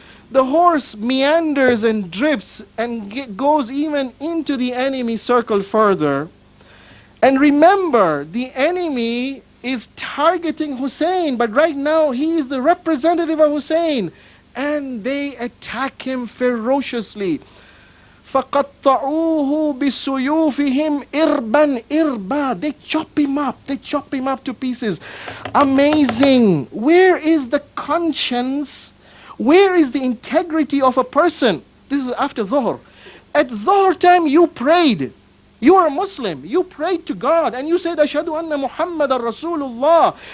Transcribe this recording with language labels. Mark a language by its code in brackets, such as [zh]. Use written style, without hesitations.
[en] The horse meanders and drifts and goes even into the enemy circle further. And remember, the enemy is targeting Hussein, but right now he is the representative of Hussein. And they attack him ferociously. [ar] فَقَطَّعُوهُ بِسُيُوفِهِمْ إِرْبًا إِرْبًا. [en] They chop him up to pieces. Amazing. Where is the conscience? Where is the integrity of a person? This is after Dhuhr. At Dhuhr time you prayed. You are a Muslim. You prayed to God and you said, [ar] Ashhadu anna Muhammadan Rasulullah.